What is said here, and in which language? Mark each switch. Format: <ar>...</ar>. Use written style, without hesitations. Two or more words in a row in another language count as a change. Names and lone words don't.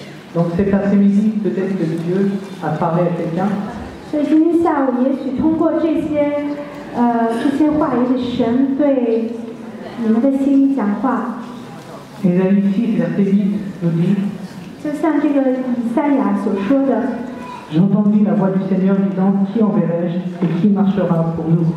<fr>Donc cet après-midi, peut-être que Dieu a parlé à quelqu'un.</fr> <zh>所以今天下午，也许通过这些话语的神对你们的心讲话。</zh> <fr>Ésaïe 6, verset 8 nous dit</fr> <zh>就像这个以赛亚所说的。</zh> <fr>J'entendis la voix du Seigneur disant Qui enverrai-je et qui marchera pour nous?</fr>